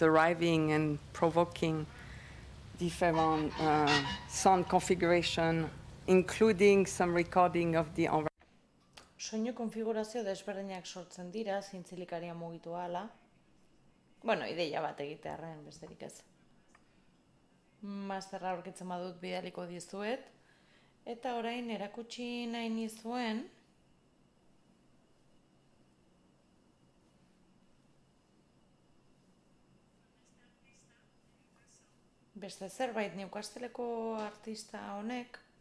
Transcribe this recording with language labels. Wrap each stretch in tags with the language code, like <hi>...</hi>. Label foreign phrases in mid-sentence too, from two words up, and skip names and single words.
<en>arriving and provoking different sound configuration, including some recording of the environment.</en> <eu>Soinu konfigurazio desberdinak sortzen dira, zintzilikaria mugitu ahala. Bueno, ideia bat egitearren besterik ez. Masterra aurkitzen badut bidaliko dizuet. Eta orain erakutsi nahi nizuen, beste zerbait Newcastleko artista honek</eu>